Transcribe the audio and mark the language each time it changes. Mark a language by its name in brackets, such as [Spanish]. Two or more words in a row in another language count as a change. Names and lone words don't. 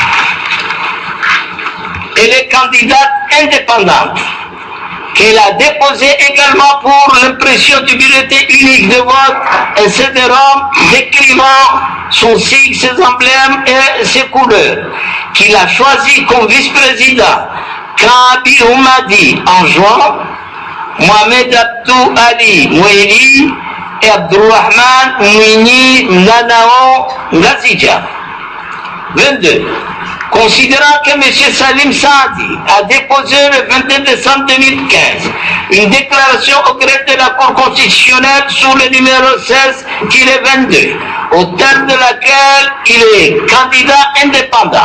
[French] elle est candidate indépendante, qu'elle a déposé également pour l'impression du bulletin unique de vote un CD-ROM décrivant son sigle, ses emblèmes et ses couleurs, qu'il a choisi comme vice-président Kabi Oumadi Anjoua, Mohamed Abdou Ali Moueli et Abdourahman Mouini Nanao Ngazija. 22. Considérant que M. Salim Saadi a déposé le 21 décembre 2015 une déclaration au greffe de la Cour constitutionnelle sous le numéro 16-22, au terme de laquelle il est candidat indépendant,